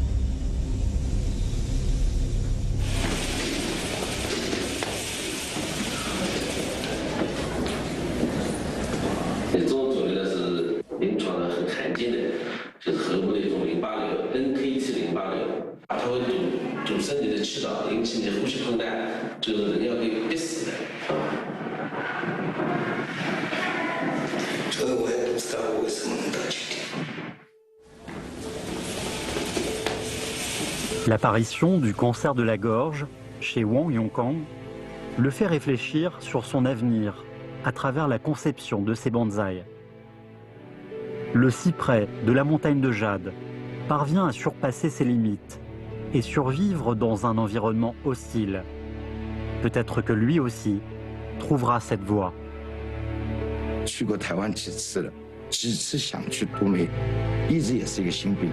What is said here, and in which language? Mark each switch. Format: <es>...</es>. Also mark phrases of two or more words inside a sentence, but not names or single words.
<zh>这种种呢是临床上很罕见的，就是河部的一种淋巴瘤 ，NK 淋巴瘤，它会堵塞你的气道，引起你的呼吸困难，就是人要被憋死的。这个我也不知道我为什么能得今天。</zh> <fr>L'apparition du cancer de la gorge chez Wang Yongkang le fait réfléchir sur son avenir à travers la conception de ses bonsaïs. Le cyprès de la montagne de jade parvient à surpasser ses limites et survivre dans un environnement hostile. Peut-être que lui aussi trouvera cette voie.</fr> <zh>去过台湾几次了，几次想去读美，一直也是一个心病。</zh>